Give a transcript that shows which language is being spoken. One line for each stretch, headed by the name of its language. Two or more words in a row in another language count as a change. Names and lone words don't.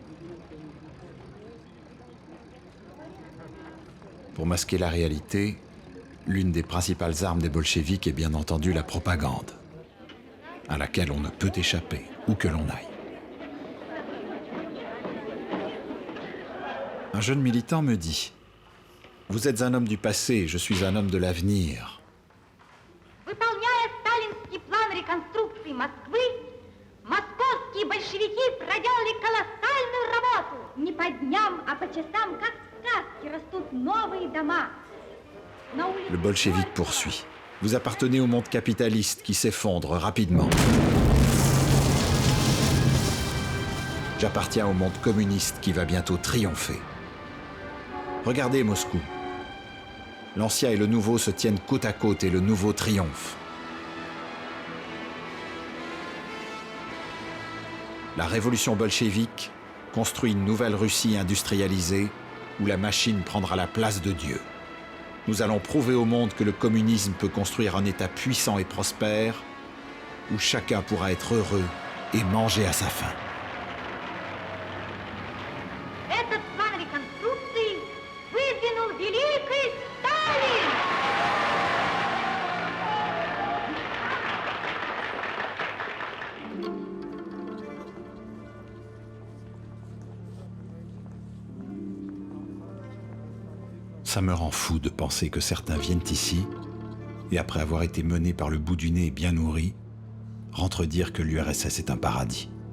French: Pour masquer la réalité, l'une des principales armes des bolcheviks est bien entendu la propagande, à laquelle on ne peut échapper, où que l'on aille. Un jeune militant me dit « Vous êtes un homme du passé, je suis un homme de l'avenir. »
Russian: Выполняя сталинский план реконструкции Москвы, московские большевики проделали колоссальную работу. Не по дням, а по часам, как в сказке, растут новые дома.
French: Le bolchevique poursuit. Vous appartenez au monde capitaliste qui s'effondre rapidement. J'appartiens au monde communiste qui va bientôt triompher. Regardez Moscou. L'ancien et le nouveau se tiennent côte à côte et le nouveau triomphe. La révolution bolchevique construit une nouvelle Russie industrialisée où la machine prendra la place de Dieu. Nous allons prouver au monde que le communisme peut construire un État puissant et prospère où chacun pourra être heureux et manger à sa faim.
Russian: Этот план реконструкции выдвинул великий Сталин!
French: Ça me rend fou de penser que certains viennent ici et après avoir été menés par le bout du nez et bien nourris, rentrent dire que l'URSS est un paradis.